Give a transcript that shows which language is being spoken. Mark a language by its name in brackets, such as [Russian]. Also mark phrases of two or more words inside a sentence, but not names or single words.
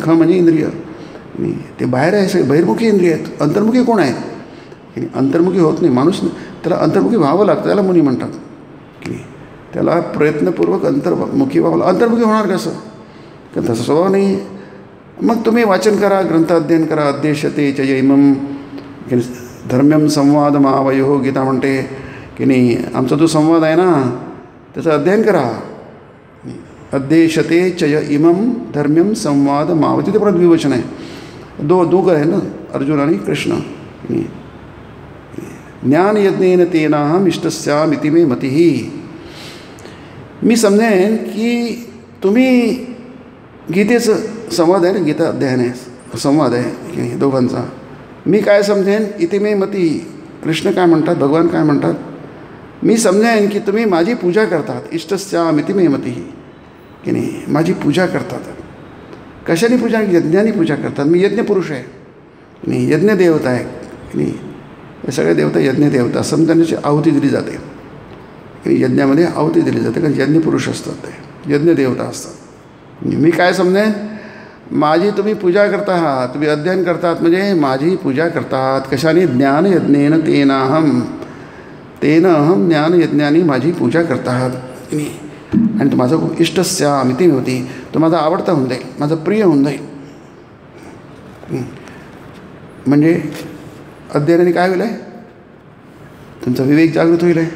[Marathi] ख म्हणजे इंद्रिय, ते बाहेर आहे, सगळे बहिर्मुखी इंद्रिय आहेत. अंतर्मुखी कोण आहेत की नाही, अंतर्मुखी होत नाही माणूस. त्याला अंतर्मुखी व्हावं लागतं, त्याला मुनी म्हणतात की नाही. त्याला प्रयत्नपूर्वक अंतर्मुखी व्हावं. अंतर्मुखी होणार कसं? कारण तसा स्वभाव नाही. मग तुम्ही वाचन करा, ग्रंथ अध्ययन करा. [Sanskrit] अध्यक्षते च इमम धर्म्यम संवाद महावयो, [Marathi] गीता म्हणते की नाही. आमचा जो संवाद आहे ना, त्याचं अध्ययन करा. [Sanskrit] अध्यक्षते च इमम धर्म्यम संवाद महाव, [Marathi] तिथे परत विवचन आहे. दोघं आहे ना, अर्जुन आणि कृष्ण. [Sanskrit] ज्ञान यज्ञेन तेनाहम इष्टस्यामिति मे मतिही. [Marathi] मी समजेन की तुम्ही गीतेचं संवाद आहे ना, गीता अध्ययन आहे, संवाद आहे की दोघांचा. मी काय समजेन [Sanskrit] इति मे मती. [Marathi] कृष्ण काय म्हणतात, भगवान काय म्हणतात, मी समजेन की तुम्ही माझी पूजा करतात. [Sanskrit] इष्टस्यामिति मे मतिही [Marathi] की नाही, माझी पूजा करतात. कशाने पूजा? यज्ञाने पूजा करतात. मी यज्ञ पुरुष आहे की नाही, यज्ञ देवता आहे की नाही. हे सगळे देवता यज्ञ देवता. समजाण्याची आहुती दिली जाते की यज्ञामध्ये आहुती दिली जाते, कारण यज्ञ पुरुष असतात, ते यज्ञ देवता असतात. मी काय समजेन, माझी तुम्ही पूजा करता आहात, तुम्ही अध्ययन करतात म्हणजे माझी पूजा करतात. कशाने? [Sanskrit] ज्ञान यज्ञेन तेनाहम, तेन अहम [Marathi] ज्ञान यज्ञाने माझी पूजा करता आहात की नाही. आणि तो माझा खूप [Sanskrit] इष्टस्यामिति मे [Marathi] होती, तो माझा आवडता होऊन जाईल, माझा प्रिय होऊन जाईल. म्हणजे अध्ययनाने काय होईल आहे, तुमचा विवेक जागृत होईल आहे.